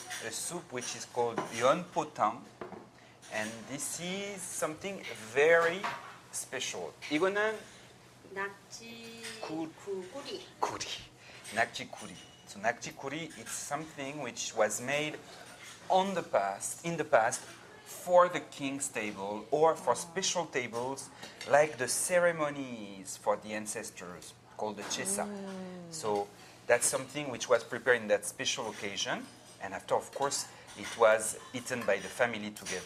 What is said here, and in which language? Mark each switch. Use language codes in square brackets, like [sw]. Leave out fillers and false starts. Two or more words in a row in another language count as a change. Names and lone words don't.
[en] A soup which is called yon potang. And this is something very special. [ko] 이거는 낙지 굴- 구리. 구리. 낙지 구리. [en] So nakji kuri is something which was made in the past for the king's table or for special tables like the ceremonies for the ancestors called the chesa. So that's something which was prepared in that special occasion, and after, of course, it was eaten by the family together.